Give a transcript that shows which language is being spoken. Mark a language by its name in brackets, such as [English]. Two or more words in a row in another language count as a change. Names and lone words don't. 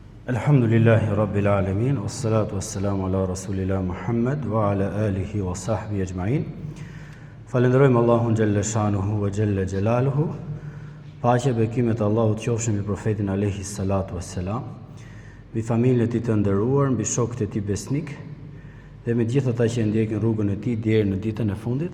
[Arabic] الحمد لله رب العالمين والصلاة والسلام على رسول الله محمد وعلى آله وصحبه أجمعين. [Albanian] Falenderojmë Allahun [Arabic] جل شأنه وجل جلاله. [Albanian] Paqe bekimet Allahut qofshin mbi profetin [Arabic] عليه الصلاة والسلام, [Albanian] mbi familjen e tij të nderuar, mbi shokët e tij besnik dhe me gjithë ata që ndjekin rrugën e tij deri në ditën e fundit.